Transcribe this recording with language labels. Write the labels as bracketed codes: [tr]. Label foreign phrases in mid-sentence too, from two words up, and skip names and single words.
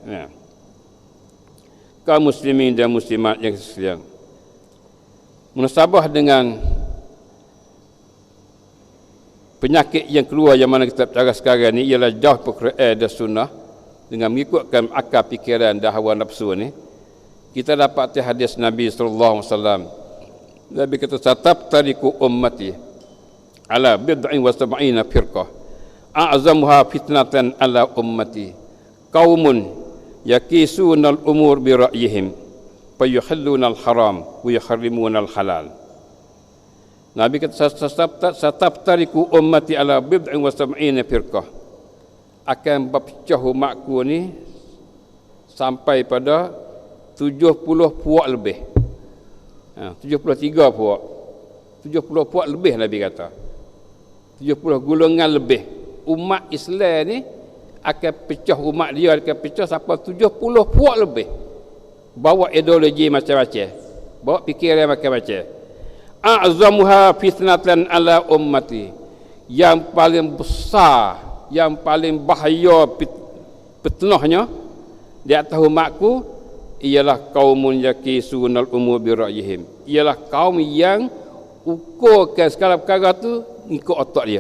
[ms] Kaum muslimin dan muslimat yang sekalian, munasabah dengan penyakit yang keluar yang mana kita bicara sekarang ni ialah jauh Quran dan Sunnah dengan mengikutkan akal fikiran dan hawa nafsu ni. Kita dapat hadis Nabi sallallahu alaihi wasallam. Nabi kata [ar] ستفترق أمتي على بضع وسبعين فرقة أعظمها فتنة على أمتي قوم يقيسون الأمور برأيهم فيحلون الحرام ويحرمون الحلال. [ms] Nabi kata [ar] ستفترق أمتي على بضع وسبعين فرقة, [ms] akan berpecah umatku ni sampai pada 70 puak lebih. 73 puak. 70 puak lebih Nabi kata. 70 golongan lebih. Umat Islam ni akan pecah, umat dia akan pecah sampai 70 puak lebih. Bawa ideologi macam-macam. Bawa fikiran macam-macam. [ar] أعظمها فتنة على أمتي. [ms] Yang paling besar, yang paling bahaya fitnahnya di atas umatku ialah [ar] قوم يقيسون الأمور برأيهم. [ms] Ialah kaum yang ukurkan segala perkara tu ikut otak dia.